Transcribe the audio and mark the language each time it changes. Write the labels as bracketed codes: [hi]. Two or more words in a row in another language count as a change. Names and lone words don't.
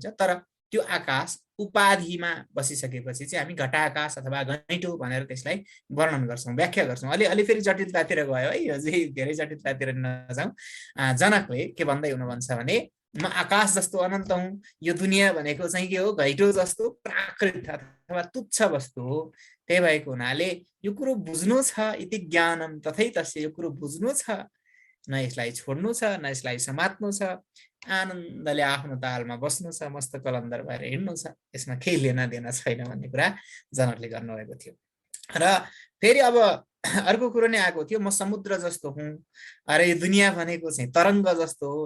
[ne] तर त्यो आकाश उपाधिमा बसिसकेपछि चाहिँ हामी घटाकाश अथवा घैँटो भनेर त्यसलाई वर्णन गर्छौँ, व्याख्या गर्छौँ। अलि फेरि जटिलतातिर गयो है, अझै धेरै जटिलतातिर नजाउँ। जनकले के भन्दै हुनुहुन्छ भने म आकाश जस्तो अनन्त हुँ, यो दुनियाँ भनेको चाहिँ के हो? घैँटो जस्तो प्राकृत अथवा तुच्छ वस्तु हो। त्यही भएको हुनाले यो कुरो बुझ्नु छ, [sa] इति ज्ञानम तथै तस्य, [ne] यो कुरो बुझ्नु छ, न यसलाई छोड्नु छ, न यसलाई समात्नु छ। आनन्दले आफ्नो तालमा बस्नु छ, मस्त कलन्दर भएर हिँड्नु छ, यसमा केही [hi] लेना देना [ne] छैन भन्ने कुरा जनकले गर्नुभएको थियो। र फेरि अब अर्को कुरो नै आएको थियो, म समुद्र जस्तो हुँ, अरे यो दुनियाँ भनेको चाहिँ तरङ्ग जस्तो हो।